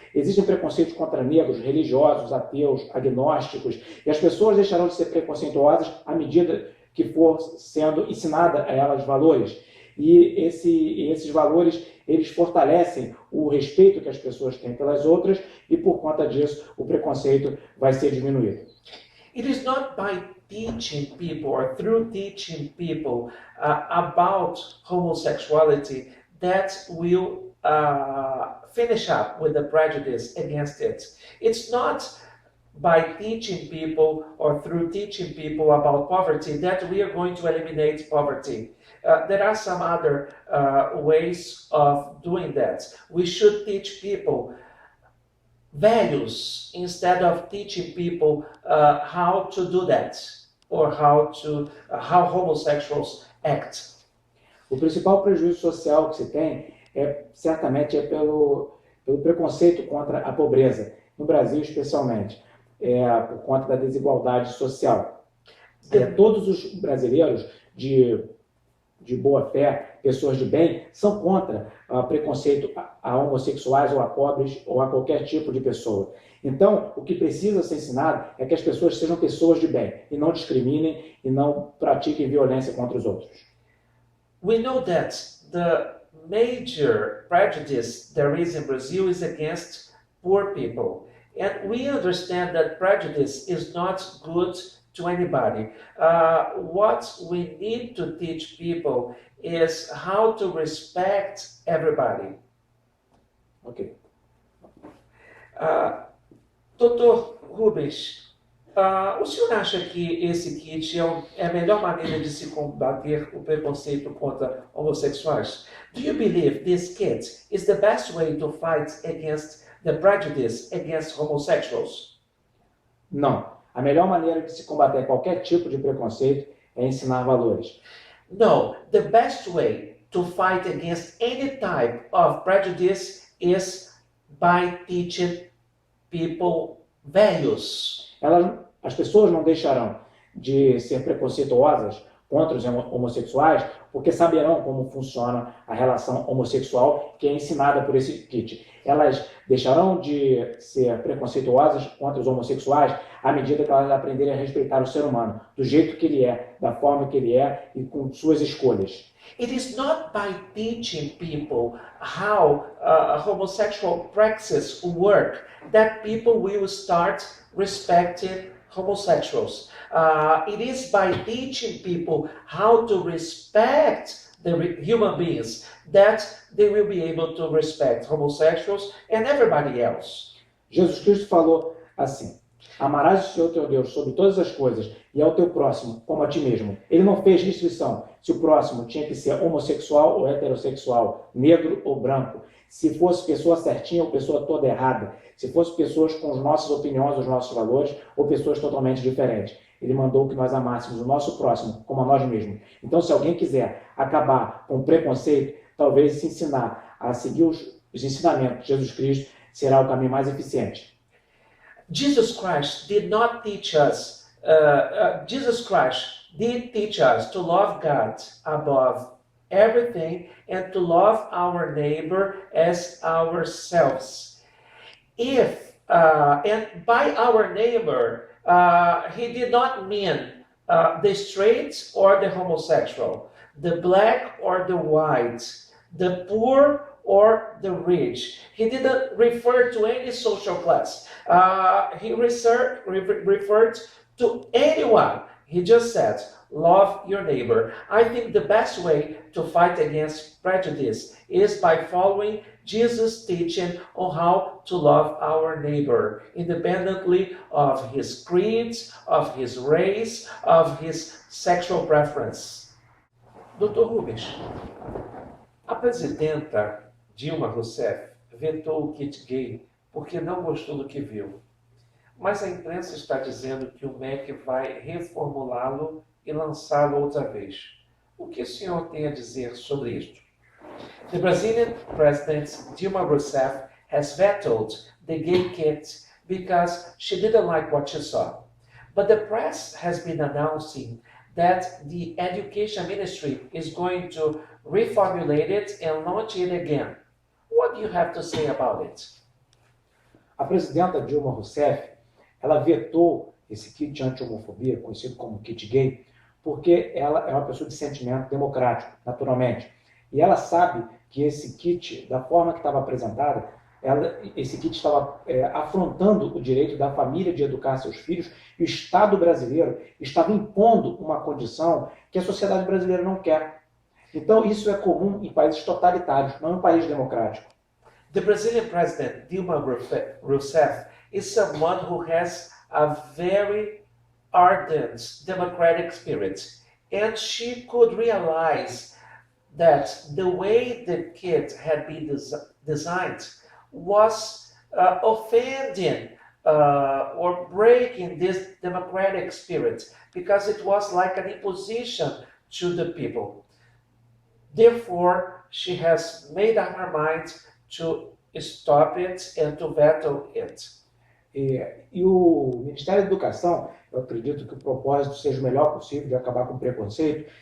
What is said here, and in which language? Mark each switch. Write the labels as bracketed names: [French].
[Portuguese] Existem preconceitos contra negros, religiosos, ateus, agnósticos, e as pessoas deixarão de ser preconceituosas à medida que for sendo ensinada a elas valores. e esses valores eles fortalecem o respeito que as pessoas têm pelas outras e por conta disso o preconceito vai ser diminuído. [English] It is not by teaching people or through teaching people about homosexuality that will finish up with the prejudice against it. It's not by teaching people or through teaching people about poverty that we are going to eliminate poverty. There are some other ways of doing that. We should teach people values instead of teaching people how to do that or how homosexuals act. O principal prejuízo social que se tem certamente pelo preconceito contra a pobreza, no Brasil especialmente, por conta da desigualdade social. Todos os brasileiros de boa fé, pessoas de bem, são contra preconceito a homossexuais ou a pobres ou a qualquer tipo de pessoa. Então, o que precisa ser ensinado é que as pessoas sejam pessoas de bem e não discriminem e não pratiquem violência contra os outros. We know that the major prejudice there is in Brazil is against poor people. And we understand that prejudice is not good to anybody. What we need to teach people is how to respect everybody. Ok. [Portuguese] Dr. Rubens, o senhor acha que esse kit é a melhor maneira de se combater o preconceito contra homossexuais? [English] Do you believe this kit is the best way to fight against the prejudice against homosexuals? [Portuguese] Não. A melhor maneira de se combater qualquer tipo de preconceito é ensinar valores. [English] No, the best way to fight against any type of prejudice is by teaching people values. [Portuguese] As pessoas não deixarão de ser preconceituosas contra os homossexuais porque saberão como funciona a relação homossexual que é ensinada por esse kit. Elas deixarão de ser preconceituosas contra os homossexuais à medida que elas aprenderem a respeitar o ser humano, do jeito que ele é, da forma que ele é e com suas escolhas. [English] It is not by teaching people how homosexual practices work that people will start respecting homosexuals. It is by teaching people how to respect the human beings that they will be able to respect homosexuals and everybody else. [Portuguese] Jesus Cristo falou assim: amarás o Senhor teu Deus sobre todas as coisas e ao teu próximo como a ti mesmo. Ele não fez restrição se o próximo tinha que ser homossexual ou heterossexual, negro ou branco, se fosse pessoa certinha ou pessoa toda errada, se fosse pessoas com as nossas opiniões, os nossos valores ou pessoas totalmente diferentes. Ele mandou que nós amássemos o nosso próximo como a nós mesmos. Então, se alguém quiser acabar com o preconceito, talvez se ensinar a seguir os ensinamentos de Jesus Cristo será o caminho mais eficiente. [English] Jesus Christ did not teach us, Jesus Christ did teach us to love God above everything and to love our neighbor as ourselves. And by our neighbor, he did not mean the straight or the homosexual, the black or the white, the poor or the rich. He didn't refer to any social class. He referred to anyone. He just said, love your neighbor. I think the best way to fight against prejudice is by following Jesus' teaching on how to love our neighbor, independently of his creed, of his race, of his sexual preference. [Portuguese] Dr. Rubens, a presidenta Dilma Rousseff vetou o kit gay porque não gostou do que viu. Mas a imprensa está dizendo que o MEC vai reformulá-lo e lançá-lo outra vez. O que o senhor tem a dizer sobre isto? [English] The Brazilian President Dilma Rousseff has vetoed the gay kit because she didn't like what she saw. But the press has been announcing that the Education Ministry is going to reformulate it and launch it again. What do you have to say about it? [Portuguese] A presidenta Dilma Rousseff, ela vetou esse kit anti-homofobia, conhecido como kit gay, porque ela é uma pessoa de sentimento democrático, naturalmente. E ela sabe que esse kit, da forma que estava apresentada, esse kit estava afrontando o direito da família de educar seus filhos, e o Estado brasileiro estava impondo uma condição que a sociedade brasileira não quer. Então, isso é comum em países totalitários, não em um país democrático. [English] The Brazilian president, Dilma Rousseff, is someone who has a very ardent democratic spirit. And she could realize that the way the kit had been designed was offending or breaking this democratic spirit, because it was like an imposition to the people. Therefore, she has made up her mind to stop it and to veto it. [Portuguese] E o Ministério da Educação, eu acredito que o propósito seja o melhor possível de acabar com o preconceito.